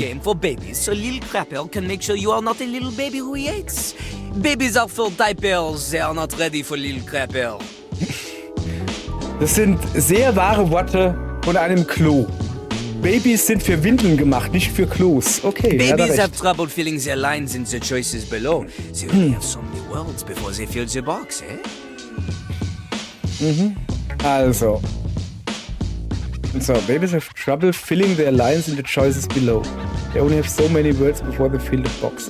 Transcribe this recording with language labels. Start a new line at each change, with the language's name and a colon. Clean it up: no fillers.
English: Game for babies, so Lil Crapper can make sure you are not a little baby who he hates. Babies are for diapers, they are not ready for Lil Crapper.
German: Das sind sehr wahre Worte von einem Klo. Babys sind für Windeln gemacht, nicht für Klos. Okay,
English: babies have trouble filling their lines in the choices below. They only have so many words before they fill the box, eh?
German: Mhm. Also.
English: So, babies have trouble filling their lines in the choices below. They only have so many words before they fill the box.